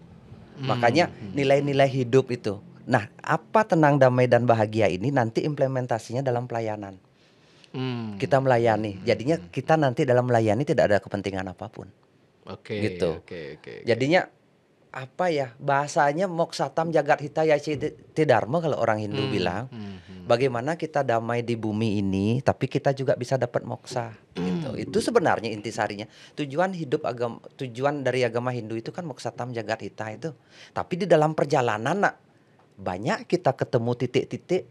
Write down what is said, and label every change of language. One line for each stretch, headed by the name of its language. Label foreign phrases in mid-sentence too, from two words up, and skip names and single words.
Indonesian: Makanya nilai-nilai hidup itu. Nah, apa tenang, damai dan bahagia ini nanti implementasinya dalam pelayanan. Kita melayani. Jadinya kita nanti dalam melayani tidak ada kepentingan apapun. Oke. Gitu. Oke. Jadinya apa ya, bahasanya
Sanskrit: moksatam jagat hitaya dharma
Indonesian: kalau orang Hindu bilang. Bagaimana kita damai di bumi ini tapi kita juga bisa dapat moksa gitu. Itu sebenarnya intisarinya. Tujuan hidup tujuan dari agama Hindu itu kan
Sanskrit: moksatam jagat hita
Indonesian: itu. Tapi di dalam perjalanan banyak kita ketemu titik-titik.